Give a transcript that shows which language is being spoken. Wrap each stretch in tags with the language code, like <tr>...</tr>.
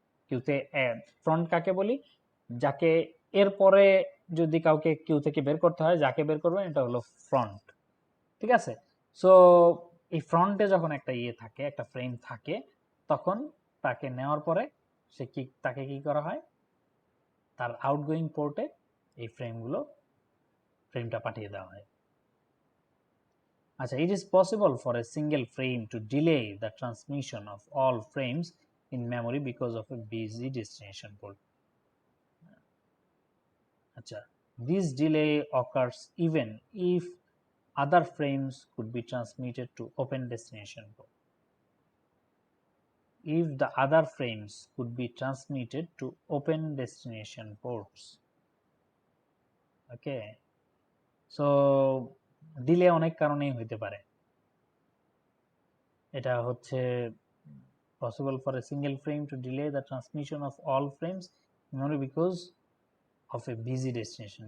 <bn>কিউতে front কাকে বলি? যাকে এরপরে যদি কাউকে কিউ থেকে বের করতে হয়, যাকে বের করবেন এটা হলো ফ্রন্ট, ঠিক আছে। সো এই ফ্রন্টে যখন একটা থাকে, একটা ফ্রেম থাকে, তখন তাকে নেওয়ার পরে তাকে কি করা হয়, তার আউটগোয়িং পোর্টে এই ফ্রেমটা পাঠিয়ে দেওয়া হয়।</bn> <en>আচ্ছা, it is possible for a single frame to delay the transmission of all frames in memory because of a busy destination port. আচ্ছা, this delay occurs even if other frames could be transmitted to open destination port. If the other frames could be transmitted to open destination ports.</en> <bn>Okay, so delay অনেক কারণেই হইতে পারে। এটা হচ্ছে</bn> <en>possible for a single frame to delay the transmission of all frames memory because of a busy destination.</en>